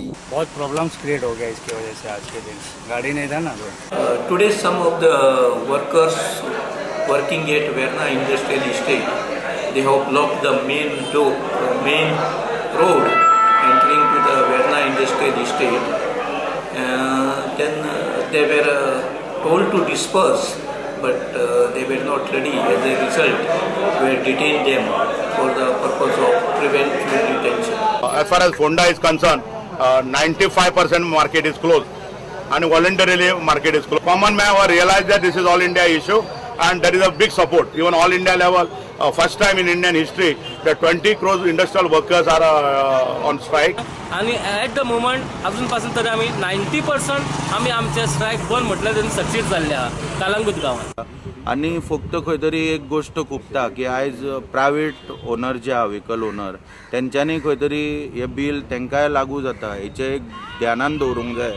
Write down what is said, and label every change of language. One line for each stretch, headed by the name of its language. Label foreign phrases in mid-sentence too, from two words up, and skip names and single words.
Hindi: बहुत
English: problems create
Hindi: हो गया इसकी वजह से आज के दिन गाड़ी नहीं था ना.
English: Today some of the workers working at Verna industrial estate they have blocked the main road entering to the Verna industrial estate. Then they were told to disperse, but they were not ready. As a result, we detained them for the purpose of preventive detention. As far as Honda is concerned, 95% market is closed and voluntarily market is closed. Common man have realized that this is all India issue and there is a big support. Even all India level, first time in Indian history, that 20 crore industrial workers are on strike.
Konkani: आणि
English: at the moment
Konkani: अजूनपासून तरी आम्ही 90% आम्ही आमचे स्ट्रायक बंद म्हटलं तरी सक्सीड जाल्ले आहा कालांगूट गांवांत. आणि फक्त खंय तरी एक गोष्ट खुबता की आयज
English: private owner
Konkani: जे आहा
English: vehicle owner
Konkani: तेंच्यांनी खंय तरी हे बील तेंकाय लागू जाता हेचे एक ध्यानान दवरूंक जाय.